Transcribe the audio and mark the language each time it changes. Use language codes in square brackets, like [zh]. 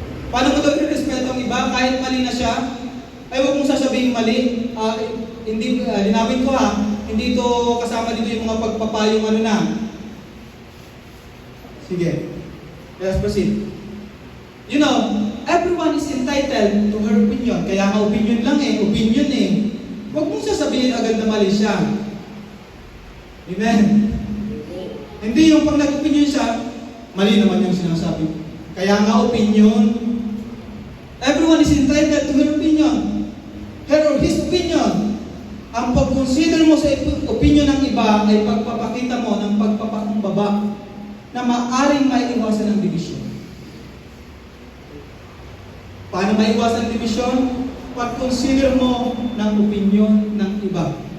[tl] Paano mo daw i-respeto ang iba kahit mali na siya? Ay, huwag mong sasabihin mali. Linawin ko hindi ito kasama dito yung mga pagpapayong na. Sige. [en] Let's proceed. You know, everyone is entitled to her opinion. [tl] Kaya nga opinion lang opinion Huwag mong sasabihin agad na mali siya. Amen. Hindi yung pag nag-opinion siya, mali naman yung sinasabi. Kaya nga opinion. [en] Everyone is entitled to her opinion. Her or his opinion. [tl] Ang pag-consider mo sa opinion ng iba ay pagpapakita mo ng pagpapakumbaba na maaaring maiiwasan ng division. Paano maiwasan ang division? Pag-consider mo ng opinion ng iba.